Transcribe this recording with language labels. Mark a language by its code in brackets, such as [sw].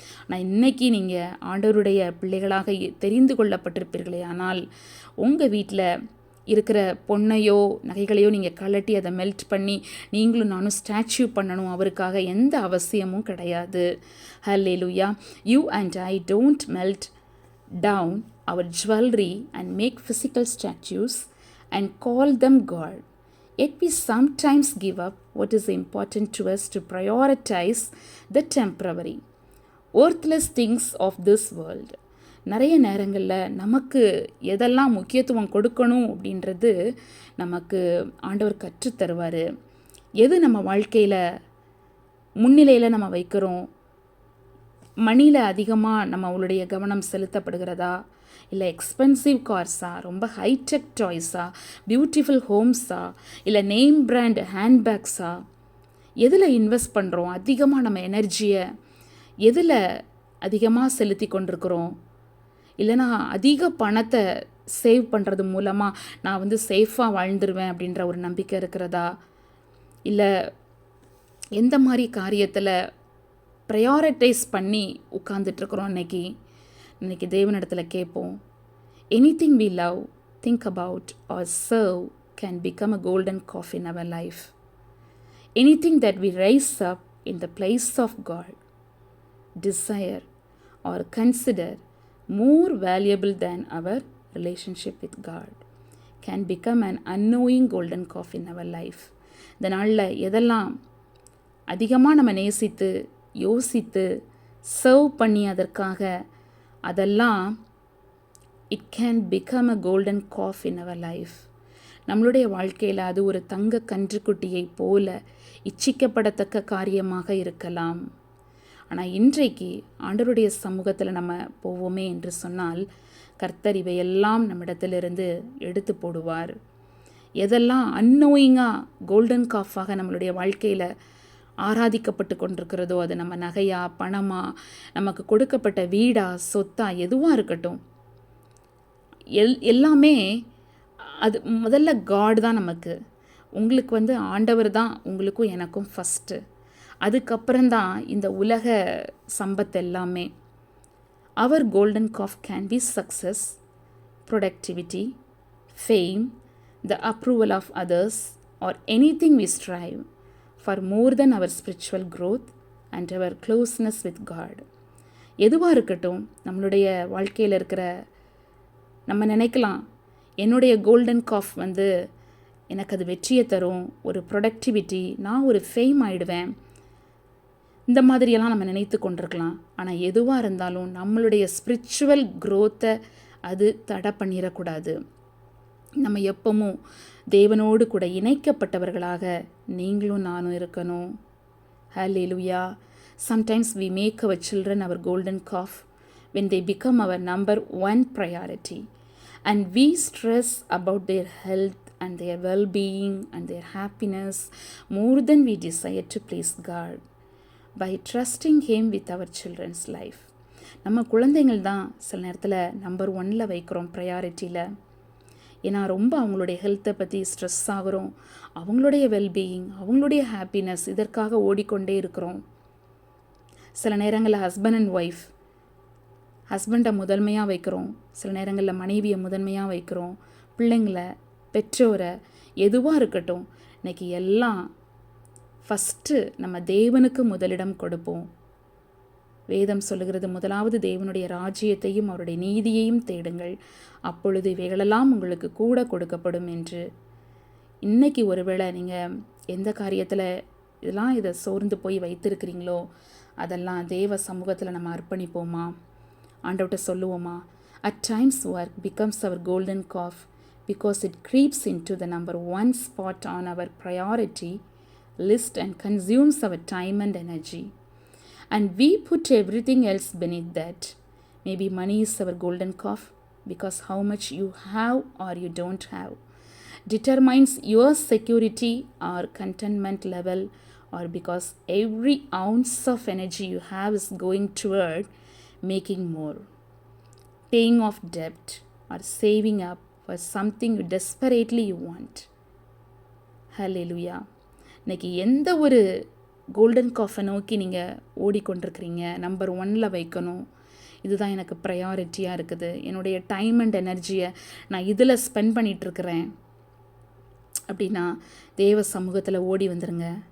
[ta] ஆனால் இன்றைக்கி நீங்கள் ஆண்டவருடைய பிள்ளைகளாக தெரிந்து கொள்ளப்பட்டிருப்பீர்களே, ஆனால் உங்கள் வீட்டில் இருக்கிற பொண்ணையோ நகைகளையோ நீங்கள் கலட்டி அதை மெல்ட் பண்ணி நீங்களும் நானும் ஸ்டாச்சு பண்ணணும், அவருக்காக எந்த அவசியமும் கிடையாது. ஹல்லேலூயா. [en] You and I don't melt down our jewellery and make physical statues and call them God. Yet we sometimes give up what is important to us to prioritize the temporary, worthless things of this world. [ta] நிறைய நேரங்களில் நமக்கு எதெல்லாம் முக்கியத்துவம் கொடுக்கணும் அப்படின்றது நமக்கு ஆண்டவர் கற்றுத்தருவார். எது நம்ம வாழ்க்கையில் முன்னிலையில் நம்ம வைக்கிறோம், மணியில் அதிகமாக நம்மளுடைய கவனம் செலுத்தப்படுகிறதா, இல்லை எக்ஸ்பென்சிவ் கார்ஸா, ரொம்ப ஹைடெக் டாய்ஸா, பியூட்டிஃபுல் ஹோம்ஸா, இல்லை நேம் பிராண்ட் ஹேண்ட்பேக்ஸா, எதில் இன்வெஸ்ட் பண்ணுறோம்? அதிகமாக நம்ம எனர்ஜியை எதில் அதிகமாக செலுத்தி கொண்டிருக்கிறோம்? இல்லைனா அதிக பணத்தை சேவ் பண்ணுறது மூலமாக நான் சேஃபாக வாழ்ந்துருவேன் அப்படின்ற ஒரு நம்பிக்கை இருக்கிறதா? இல்லை எந்த மாதிரி காரியத்தில் ப்ரையாரிட்டைஸ் பண்ணி உட்கார்ந்துட்டுருக்குறோம்? இன்னைக்கு தேவனிடத்தில் கேட்போம். [en] Anything we love, think about or serve can become a golden calf in our life. Anything that we raise up in the place of God, desire or consider more valuable than our relationship with God can become an unknowing golden calf in our life. [ta] இந்த நாளில் எதெல்லாம் அதிகமாக நம்ம நேசித்து யோசித்து serve பண்ணி அதற்காக அதெல்லாம் [en] It can become a golden calf in our life. [ta] நம்மளுடைய வாழ்க்கையில் அது ஒரு தங்க கன்றுக்குட்டியை போல இச்சிக்கப்படத்தக்க காரியமாக இருக்கலாம். ஆனால் இன்றைக்கு ஆண்டவருடைய சமூகத்தில் நம்ம போவோமே என்று சொன்னால் கர்த்தர் இவையெல்லாம் நம்மிடத்திலிருந்து எடுத்து போடுவார். எதெல்லாம் அன்னோயிங்காக கோல்டன் காஃபாக நம்மளுடைய வாழ்க்கையில் ஆராதிக்கப்பட்டு கொண்டிருக்கிறதோ, அது நம்ம நகையா, பணமா, நமக்கு கொடுக்கப்பட்ட வீடா, சொத்தா, எதுவாக இருக்கட்டும், எல்லாமே அது முதல்ல காட் தான் நமக்கு. உங்களுக்கு வந்து ஆண்டவர் தான் உங்களுக்கும் எனக்கும் ஃபஸ்ட்டு. அதுக்கப்புறம்தான் இந்த உலக சம்பத்து எல்லாமே. [en] Our golden calf can be success, productivity, fame, the approval of others, or anything we strive for more than our spiritual growth and our closeness with God. [ta] எதுவாக இருக்கட்டும், நம்மளுடைய வாழ்க்கையில் இருக்கிற நம்ம நினைக்கலாம், என்னுடைய கோல்டன் காஃப் வந்து எனக்கு அது வெற்றியை தரும், ஒரு ப்ரொடக்டிவிட்டி, நான் ஒரு ஃபேம் ஆகிடுவேன், இந்த மாதிரியெல்லாம் நம்ம நினைத்து கொண்டிருக்கலாம். ஆனால் எதுவாக இருந்தாலும் நம்மளுடைய ஸ்பிரிச்சுவல் க்ரோத்தை அது தடை பண்ணிடக்கூடாது. நம்ம எப்பவும் தேவனோடு கூட இணைக்கப்பட்டவர்களாக நீங்களும் நானும் இருக்கணும். ஹல்லேலூயா. [en] Sometimes we make our children our golden calf when they become our number one priority, and we stress about their health and their well-being and their happiness more than we desire to please God by trusting Him with our children's life. [ta] நம்ம குழந்தைகள் தான் சில நேரத்தில் number 1 வைக்கிறோம் ப்ரையாரிட்டியில். ஏன்னா ரொம்ப அவங்களுடைய ஹெல்த்தை பற்றி ஸ்ட்ரெஸ் ஆகிறோம், அவங்களுடைய வெல்பீயிங், அவங்களுடைய ஹாப்பினஸ், இதற்காக ஓடிக்கொண்டே இருக்கிறோம். சில நேரங்களில் ஹஸ்பண்ட் அண்ட் ஒய்ஃப், ஹஸ்பண்டை முதன்மையாக வைக்கிறோம், சில நேரங்களில் மனைவியை முதன்மையாக வைக்கிறோம், பிள்ளைங்களை, பெற்றோரை, எதுவாக இருக்கட்டும், இன்றைக்கி எல்லாம் ஃபஸ்ட்டு நம்ம தேவனுக்கு முதலிடம் கொடுப்போம். வேதம் சொல்லுகிறது, முதலாவது தேவனுடைய ராஜ்யத்தையும் அவருடைய நீதியையும் தேடுங்கள், அப்பொழுது இவைகளெல்லாம் உங்களுக்கு கூட கொடுக்கப்படும் என்று. இன்றைக்கி ஒருவேளை நீங்கள் எந்த காரியத்தில் இதை சோர்ந்து போய் வைத்திருக்கிறீங்களோ அதெல்லாம் தேவ சமூகத்தில் நம்ம அர்ப்பணிப்போமா, ஆண்டவர்கிட்ட சொல்லுவோமா. [en] At times work becomes our golden calf because it creeps into the number 1 spot on our priority list and consumes our time and energy. And we put everything else beneath that. Maybe money is our golden calf because how much you have or you don't have determines your security or contentment level, or because every ounce of energy you have is going toward making more, paying off debt, or saving up for something you desperately want. Hallelujah. [ta] இன்னைக்கு எந்த ஒரு golden காஃபை நோக்கி நீங்கள் ஓடிக்கொண்டிருக்கிறீங்க, number 1 வைக்கணும், இதுதான் எனக்கு ப்ரையாரிட்டியாக இருக்குது, என்னுடைய டைம் அண்ட் எனர்ஜியை நான் இதில் ஸ்பெண்ட் பண்ணிகிட்ருக்கிறேன் அப்படின்னா தேவ சமூகத்தில் ஓடி வந்துடுங்க.